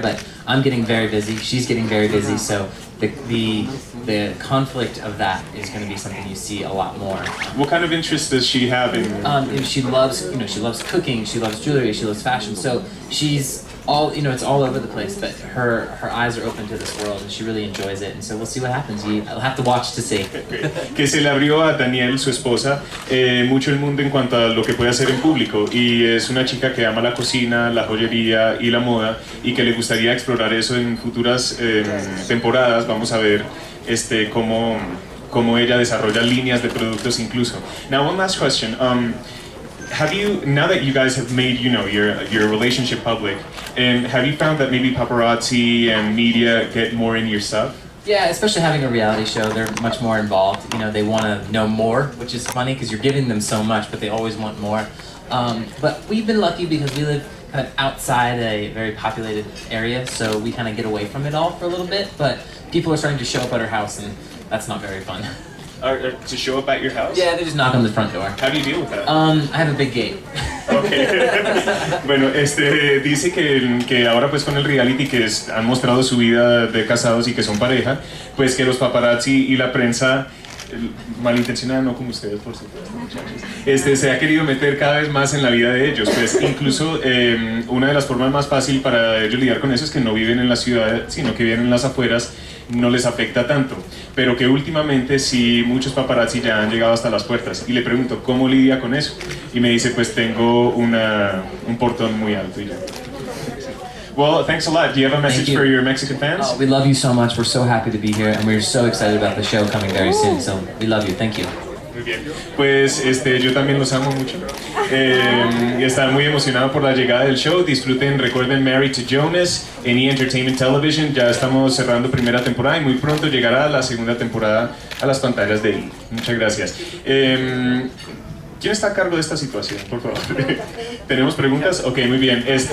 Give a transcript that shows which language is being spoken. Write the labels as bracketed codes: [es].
[en] But I'm getting very busy. She's getting very busy. So the conflict of that is going to be something you see a lot more. What kind of interest does she have in? She loves cooking. She loves jewelry. She loves fashion. So she's all, you know, it's all over the place, but her eyes are open to this world, and she really enjoys it, and so we'll see what happens. I'll have to watch to see. [es] Que se le abrió a Danielle, su esposa, mucho el mundo en cuanto a lo que puede hacer en público, y es una chica que ama la cocina, la joyería y la moda, y que le gustaría explorar eso en futuras temporadas. Vamos a ver cómo ella desarrolla líneas de productos incluso. [en] Now, one last question. Have you, now that you guys have made, you know, your relationship public, have you found that maybe paparazzi and media get more in your stuff? Yeah, especially having a reality show, they're much more involved. You know, they want to know more, which is funny because you're giving them so much, but they always want more. But we've been lucky because we live kind of outside a very populated area, so we kind of get away from it all for a little bit. But people are starting to show up at our house, and that's not very fun. To show up at your house? Yeah, they just knock on the front door. How do you deal with that? I have a big gate. Okay. [es] Bueno, dice que ahora pues con el reality que han mostrado su vida de casados y que son pareja, pues que los paparazzi y la prensa malintencionada, no como ustedes por supuesto, muchachos, se ha querido meter cada vez más en la vida de ellos, pues incluso una de las formas más fácil para ellos lidiar con eso es que no viven en la ciudad, sino que viven en las afueras, no les afecta tanto, pero que últimamente sí muchos paparazzi ya han llegado hasta las puertas, y le pregunto ¿cómo lidia con eso? Y me dice pues tengo un portón muy alto y ya. [en] Well, thanks a lot. Do you have a message for your Mexican fans? We love you so much. We're so happy to be here, and we're so excited about the show coming very soon. So we love you. Thank you. [es] Muy bien. Pues yo también los amo mucho. Y estaba muy emocionado por la llegada del show. Disfruten, recuerden Married to Jonas en E! Entertainment Television. Ya estamos cerrando primera temporada y muy pronto llegará la segunda temporada a las pantallas de E! Muchas gracias. ¿Quién está a cargo de esta situación, por favor? ¿Tenemos preguntas? Ok, muy bien.